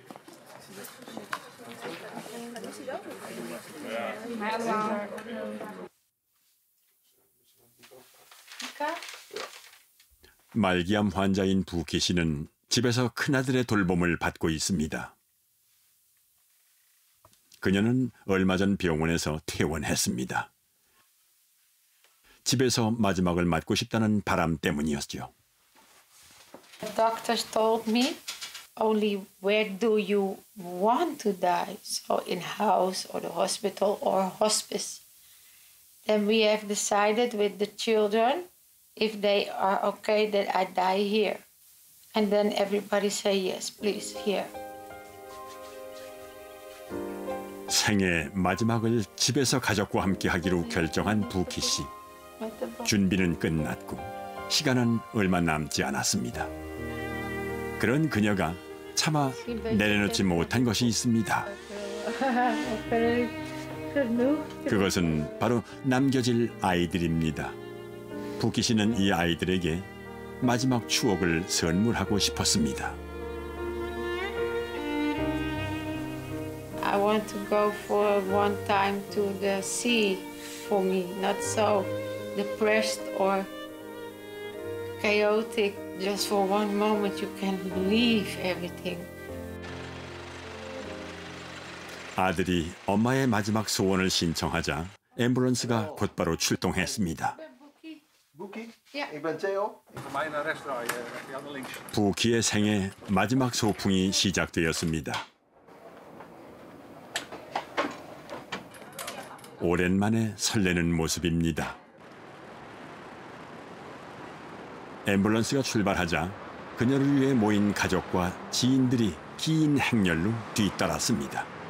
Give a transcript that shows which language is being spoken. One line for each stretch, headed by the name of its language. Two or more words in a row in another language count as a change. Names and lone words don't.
Korean: 말기암 환자인 부키 씨는 집에서 큰아들의 돌봄을 받고 있습니다. 그녀는 얼마 전 병원에서 퇴원했습니다. 집에서 마지막을 맞고 싶다는 바람 때문이었죠.
English: The doctors told me only where do you want to die, so in house or the hospital or hospice. Then we have decided with the children if they are okay that I die here. And then everybody say yes, please, here.
Korean: 생애 마지막을 집에서 가족과 함께 하기로 결정한 부키 씨. 준비는 끝났고 시간은 얼마 남지 않았습니다. 그런 그녀가 차마 내려놓지 못한 것이 있습니다. 그것은 바로 남겨질 아이들입니다. 부키 씨는 이 아이들에게 마지막 추억을 선물하고 싶었습니다.
English: I want to go for one time to the sea for me, not so depressed or chaotic. Just for one moment you can leave everything.
Korean: 아들이 엄마의 마지막 소원을 신청하자 앰뷸런스가 곧바로 출동했습니다.
Dutch: Ik ben Theo.
Korean: 부키의 생애 마지막 소풍이 시작되었습니다. 오랜만에 설레는 모습입니다. 앰뷸런스가 출발하자 그녀를 위해 모인 가족과 지인들이 긴 행렬로 뒤따랐습니다.